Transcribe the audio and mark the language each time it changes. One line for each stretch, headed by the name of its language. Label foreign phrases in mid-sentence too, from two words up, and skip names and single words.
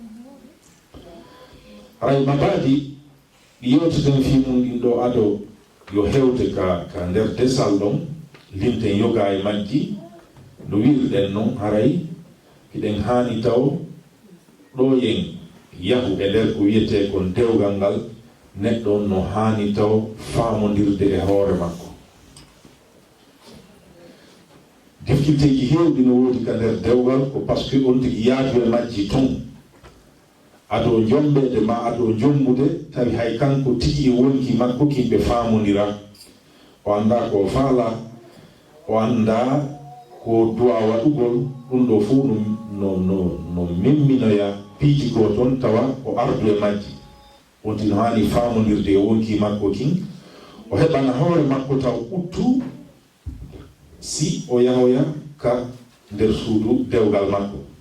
Fula: haray mabadi ɗi yewteten fi mum ɗin ɗo ado yo hewde ka nder desal ɗon limten yoga e majji no wirɗen noon haray hiɗen hani taw ɗo yen yahu e nder ko wiyete kon dewgal ngal neɗɗo no hani taw faamodirde e hoore makko difficulté heewɗi no woodi ka nder dewgal ko
French: par ce que
Fula: on tigi yaadu e majji tun ado jombede ma ado jommude tawi hay kanko tigi e wonki makko kimɓe faamodira o anda ko faala o anda ko duwa waɗugol ɗum ɗo fuu no memminoya piiji goo toon tawa o ardu e majji wonti no hani faamodirde e wonki makko kin o heɓana hoore makko taw ɓuttu si o yahoya ka nder suudu dewgal makko